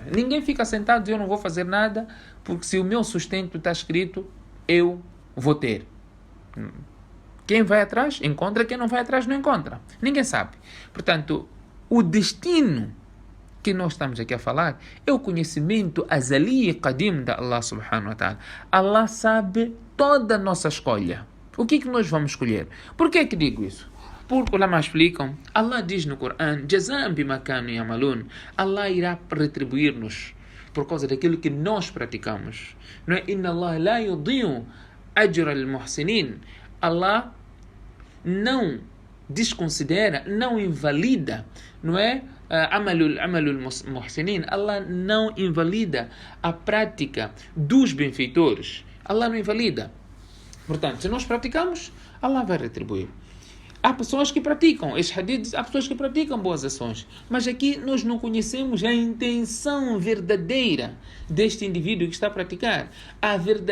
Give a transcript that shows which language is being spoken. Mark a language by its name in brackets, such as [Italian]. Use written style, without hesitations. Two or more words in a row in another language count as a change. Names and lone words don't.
[Portuguese] Ninguém fica sentado e diz, eu não vou fazer nada, porque se o meu sustento está escrito, eu vou ter. Quem vai atrás, encontra. Quem não vai atrás, não encontra. Ninguém sabe. Portanto, o destino que nós estamos aqui a falar é o conhecimento azali e qadim da [Arabic] الله سبحانه وتعالى. [Portuguese] Allah sabe toda a nossa escolha. O que é que nós vamos escolher? Por que é que digo isso? Porque ulama explicam, Allah diz no Corão, [Arabic] جزاء بما كانوا يعملون. [Portuguese] Allah irá retribuir-nos por causa daquilo que nós praticamos. Não é? [Arabic] إن الله لا يضيع أجر المحسنين. [Portuguese] Allah não desconsidera, não invalida, não é? [Arabic] عمل المحسنين. [Portuguese] Allah não invalida a prática dos benfeitores. Allah não invalida. Portanto, se nós praticamos, Allah vai retribuir. Há pessoas que praticam, este hadith diz, há pessoas que praticam boas ações, mas aqui nós não conhecemos a intenção verdadeira deste indivíduo que está a praticar.